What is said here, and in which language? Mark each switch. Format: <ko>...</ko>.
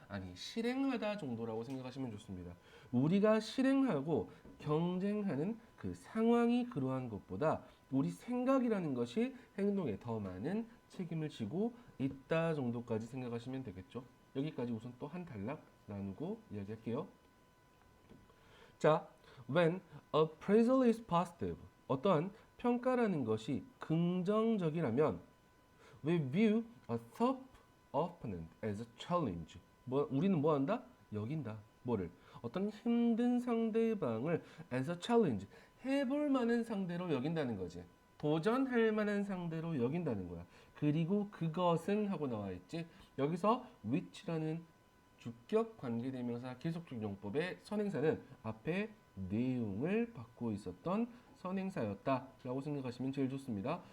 <ko>아니 실행하다 정도라고 생각하시면 좋습니다. 우리가 실행하고 경쟁하는 그 상황이 그러한 것보다 우리 생각이라는 것이 행동에 더 많은 책임을 지고 있다 정도까지 생각하시면 되겠죠. 여기까지 우선 또 한 단락 나누고 이야기할게요.</ko> <en>자, when appraisal is positive,</en> <ko>어떠한 평가라는 것이 긍정적이라면</ko> <en>we view a tough opponent as a challenge.</en> <ko>우리는 뭐 한다? 여긴다. 뭐를? 어떤 힘든 상대방을</ko> <en>as a challenge.</en> <ko>해볼 만한 상대로 여긴다는 거지. 도전할 만한 상대로 여긴다는 거야. 그리고 그것은 하고 나와 있지. 여기서 which라는 주격 관계대명사 계속적 용법의 선행사는 앞에 내용을 받고 있었던 선행사였다라고 생각하시면 제일 좋습니다.</ko>